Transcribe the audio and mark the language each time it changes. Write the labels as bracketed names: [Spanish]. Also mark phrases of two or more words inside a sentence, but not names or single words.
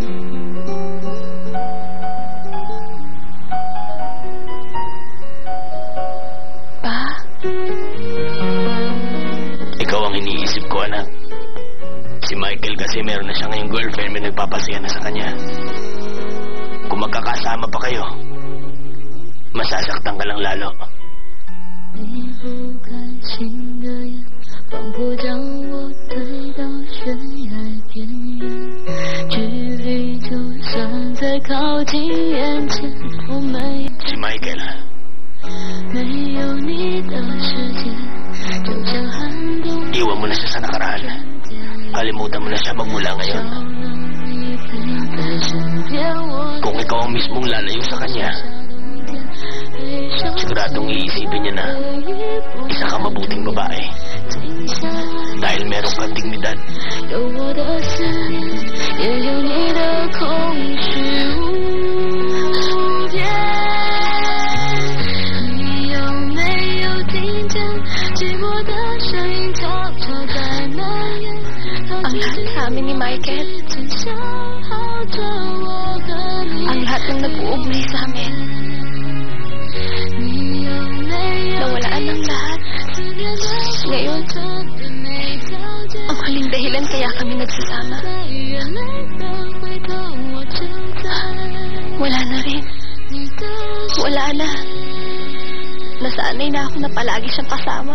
[Filipino] Pa? Ikaw ang iniisip ko, anak. Si Michael kasi meron na siya ngayong girlfriend, may nagpapasaya na sa kanya. Kung magkakasama pa kayo, masasaktan ka lang lalo. [Chinese] 你不甘心的眼，仿佛将我推到悬崖边缘。距离就算再靠近眼前，我没 [Filipino] Si Michael, [Chinese] 没有你的世界，就像寒冬 [Filipino] iwan mo na siya sa nakaraan. Kalimutan mo na siya magmula [Chinese] 少 [Filipino] ngayon. [Chinese] 了你陪在身边，我 [Filipino] Kung ikaw ang mismong lalayo sa kanya, siguradong iisipin niya na isa ka mabuting babae. Dahil meron kang dignidad. [Chinese] 有我的思念，也有你的空虚无边。你有没有听见寂寞的声音悄悄在蔓延？ [Filipino] Ang lahat sa amin ni Michael. [Chinese] 消耗着我和你。 [Filipino] Ang lahat ng nag-uugnay sa amin. [Chinese] 你有没有 [Filipino] Nawalaan ng lahat. Ngayon, ang huling dahilan kaya kami nagsasama. Wala na rin. Wala na. Nasanay na ako na palagi siyang kasama.